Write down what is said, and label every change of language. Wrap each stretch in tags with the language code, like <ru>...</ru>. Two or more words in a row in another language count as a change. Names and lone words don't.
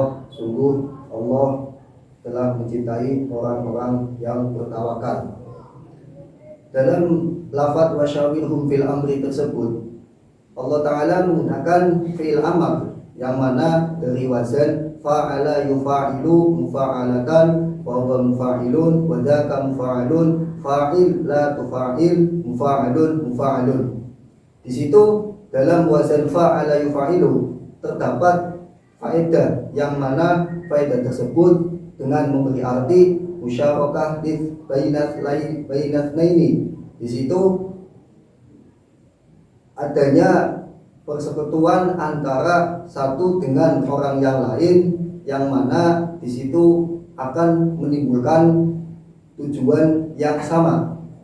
<id>Sungguh Allah telah mencintai orang-orang yang bertawakal. Dalam lafaz</id> <ar>وشاورهم في الأمر</ar> <id>tersebut, Allah Ta'ala menggunakan</id> <ar>فعل أمر</ar> <id>yang mana dari wazan</id> <ar>فاعل يفاعل مفاعلة وهو مفاعل وذاك مفاعل فاعل لا تفاعل مفاعل مفاعل.</ar> <id>Di situ dalam wazan</id> <ar>فاعل يفاعل</ar> <id>terdapat faedah yang mana faedah tersebut dengan memberi arti</id> <ar>مشاركة بين اثنين.</ar> <id>Di situ adanya persekutuan antara satu dengan orang yang lain, yang mana di situ akan menimbulkan tujuan yang sama.</id>